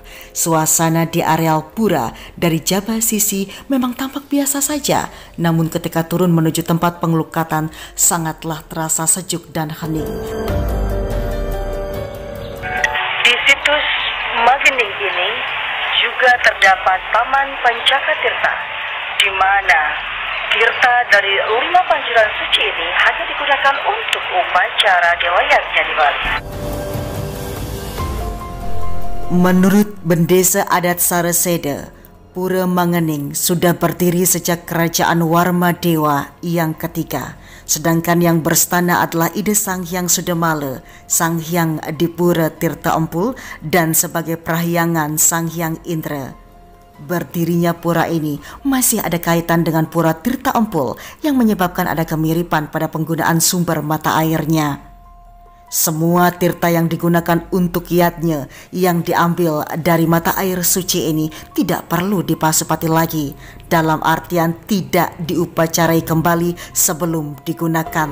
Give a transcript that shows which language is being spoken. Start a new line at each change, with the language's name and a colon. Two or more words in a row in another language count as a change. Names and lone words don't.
Indonesian: Suasana di areal pura dari Jabah Sisi memang tampak biasa saja, namun ketika turun menuju tempat pengelukatan sangatlah terasa sejuk dan hening. Di situs Magening ini juga terdapat Taman Pancaka Tirta, di mana tirta dari 5 pancuran suci ini hanya digunakan untuk upacara dewayatnya di Bali. Menurut Bendesa Adat Saraseda, Pura Mangening sudah berdiri sejak Kerajaan Warmadewa yang ketiga. Sedangkan yang berstana adalah Ida Sang Hyang Sudamala, Sang Hyang Dipura Tirta Empul, dan sebagai prahyangan Sang Hyang Indra. Berdirinya pura ini masih ada kaitan dengan Pura Tirta Empul yang menyebabkan ada kemiripan pada penggunaan sumber mata airnya. Semua tirta yang digunakan untuk yatnya yang diambil dari mata air suci ini tidak perlu dipasupati lagi, dalam artian tidak diupacarai kembali sebelum digunakan.